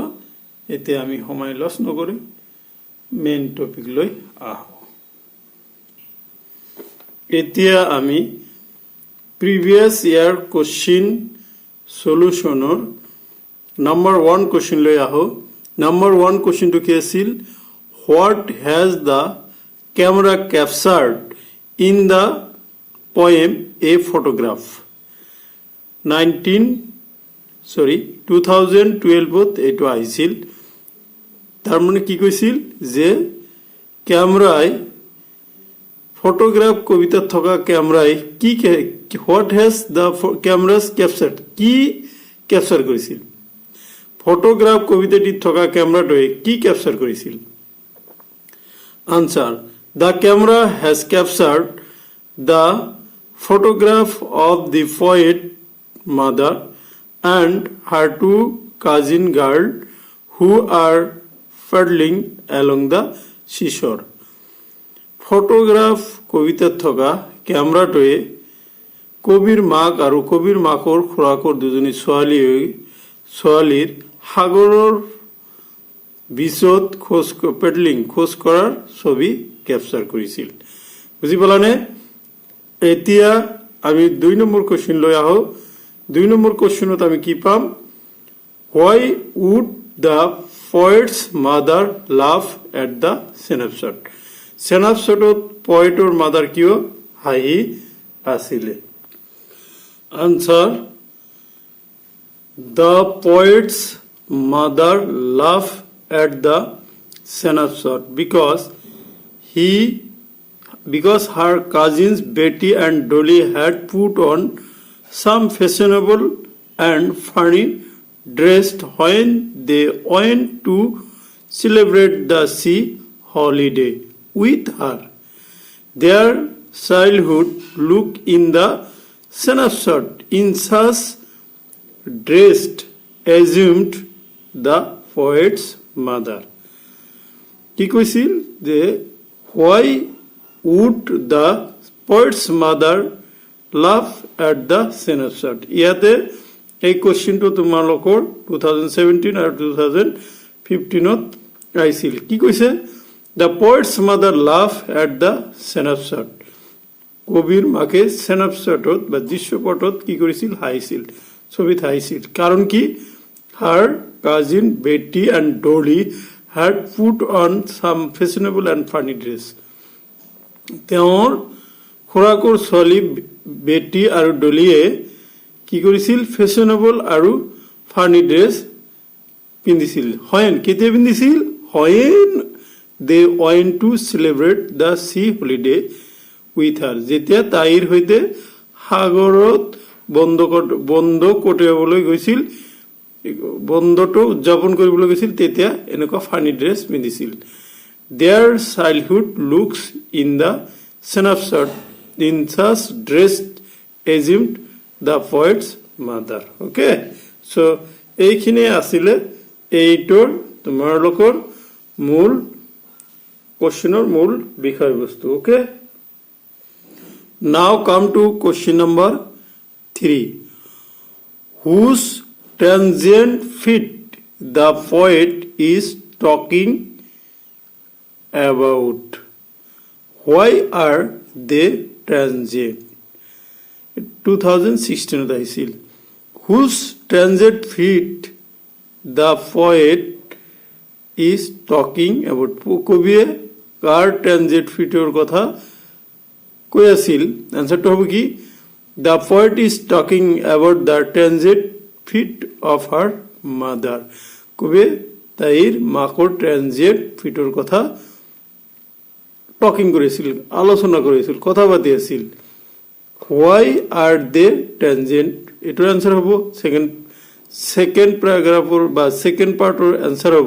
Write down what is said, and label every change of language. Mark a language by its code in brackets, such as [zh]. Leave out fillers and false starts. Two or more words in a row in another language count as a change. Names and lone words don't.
[as] এতিয়া আমি সময় লছ নকৰি [en] main topic [as] লৈ আহোঁ। এতিয়া আমি [en] previous year question solution [as] নম্বৰ 1 কোৱেশ্চন লৈ আহোঁ। নম্বৰ 1 কোৱেশ্চনটো কি আছিল? [en] What has the camera captured in the poem A Photograph? [as] 2012ত এইটো আহিছিল। তাৰ মানে কি কৈছিল যে ক্যামেৰাই ফটোগ্ৰাফ কবিতাত থকা ক্যামেৰাই কি [en] what has the cameras captured [as] কি ক্যাপচাৰ কৰিছিল? ফটোগ্ৰাফ কবিতাটিত থকা ক্যামেৰাটোৱে কি ক্যাপচাৰ কৰিছিল? [en] Answer: The camera has captured the photograph of the poet mother and her two cousin girls who are paddling along the seashore. [as] ফটোগ্ৰাফ কবিতাত থকা ক্যামেৰাটোৱে কবিৰ মাক আৰু কবিৰ মাকৰ খুৰাকৰ দুজনী ছোৱালীৰ সাগৰৰ বিচত খোজ কৰাৰ ছবি কেপচাৰ কৰিছিল। বুজি পালানে? এতিয়া আমি 2 নম্বৰ কোৱেশ্চন লৈ আহোঁ। 2 নম্বৰ কোৱেশ্চনত আমি কি পাম? [en] Why would the poet's mother laugh at the snapshot? [as] স্নেপশ্বটত [en] poet's mother [as] কিয় হাঁহি আছিলে? [en] Answer: The poet's mother laughed at the snapshot because her cousins Betty and Dolly had put on some fashionable and funny dress when they went to celebrate the sea holiday with her. Their childhood look in the snapshot in such dress assumed the poet's mother. [as] কি কৈছিল যে [en] why would the poet's mother laugh at the snapshot? [as] ইয়াতে এই কোৱেশ্চনটো তোমালোকৰ 2017 আৰু 2015ত আহিছিল। কি কৈছে? [en] The poet's mother laughed at the snapshot. [as] কবিৰ মাকে স্নেপশ্বটত বা দৃশ্যপটত কি কৰিছিল? হাঁহিছিল, ছবিত হাঁহিছিল। কাৰণ কি? [en] Her cousin Betty and Dolly had put on some fashionable and funny dress. [as] তেওঁৰ খুৰাকৰ ছোৱালী বেটি আৰু ডলিয়ে কি কৰিছিল? ফেশ্বনেবল আৰু [en] funny dress [as] পিন্ধিছিল। কেতিয়া পিন্ধিছিল? [en] when they went to celebrate the sea holiday with her. [as] যেতিয়া তাইৰ সৈতে সাগৰত বন্ধ কটাবলৈ গৈছিল, বন্ধটো উদযাপন কৰিবলৈ গৈছিল, তেতিয়া এনেকুৱা [en] funny dress [as] পিন্ধিছিল। [en] Their childhood looks in the snapshot in such dress assumed the poet's mother. Okay, so [as] এইখিনি আছিলে এইটোৰ তোমালোকৰ মূল কোৱেশ্চনৰ মূল বিষয়বস্তু। [en] Okay, now come to question number 3. Whose transient feat the poet is talking about? Why are they transient? [as] 2016 আহিছিল। [en] Whose transient feat the poet is talking about [as] কবিয়ে কাৰ ট্ৰানজিট ফিটৰ কথা কৈ আছিল এনসাৰটো হ'ব কি [en] the poet is talking about the transient feat of her mother [as] কবিয়ে তাইৰ মাকৰ [en] transient feat [as] কথা টকিং কৰিছিল আলোচনা কৰিছিল কথা পাতি আছিল [en] why are they transient [as] এটাৰ আনসাৰ হ'ব [en] second paragraph [as] বা [en] second part [as] আনসাৰ হ'ব